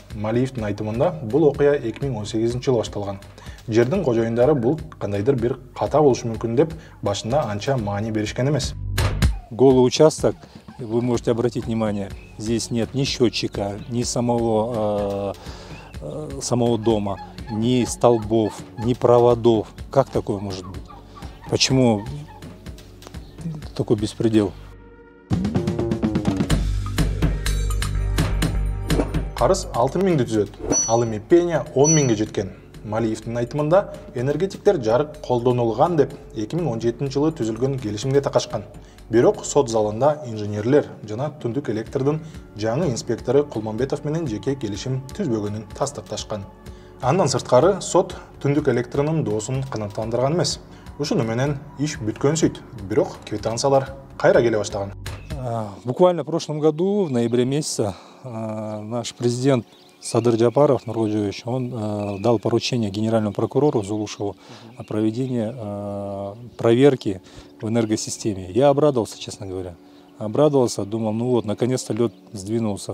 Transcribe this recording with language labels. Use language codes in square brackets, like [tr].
[ky] Малиевдин айтымында бул окуя 2018-жылы башталган. Жердин кожоюндары бул кандайдыр бир ката болушу мүмкүн деп башында анча маани беришкен эмес. [ru] Голый участок, вы можете обратить внимание, здесь нет ни счетчика, ни самого дома, ни столбов, ни проводов. Как такое может быть? Почему такой беспредел? [ky] Карыз 6 миңди түзөт, ал эми пеня 10 миңге жеткен. Малиевдин айтымында энергетиктер жарык колдонулган деп 2017-жылы түзүлгөн келишимге такашкан. Бирок сот залында инженерлер жана түндүк электрдин жаңы инспектору Кулманбетов менен жеке келишим түзбөгөнүн тастыкташкан. Андан сырткары сот түндүк электринин доосун канааттандырган эмес. Ушуну менен иш бүткөн сүйт. Бирок квитанциялар кайра келе баштаган. [ru] Буквально в прошлом году, в ноябре месяце, наш президент Садыр Джапаров Нургожевич, он дал поручение генеральному прокурору Зулушеву о проведении проверки в энергосистеме. Я обрадовался, честно говоря. Обрадовался, думал, ну вот, наконец-то лед сдвинулся.